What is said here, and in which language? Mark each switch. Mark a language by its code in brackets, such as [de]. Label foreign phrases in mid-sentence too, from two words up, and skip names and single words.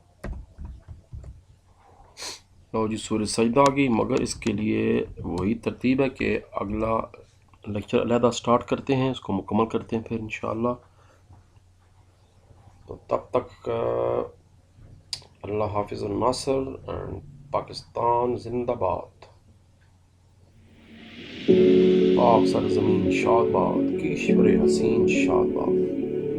[ur] لو جی، سورہ سجدہ آ گئی، مگر اس کے لیے وہی ترتیب ہے کہ اگلا لیکچر علیحدہ سٹارٹ کرتے ہیں، اس کو مکمل کرتے ہیں پھر انشاءاللہ. تو تب تک اللہ حافظ الناصر اینڈ پاکستان زندہ باد. پاک سرزمین شاد باد، کشور حسین شاد باد.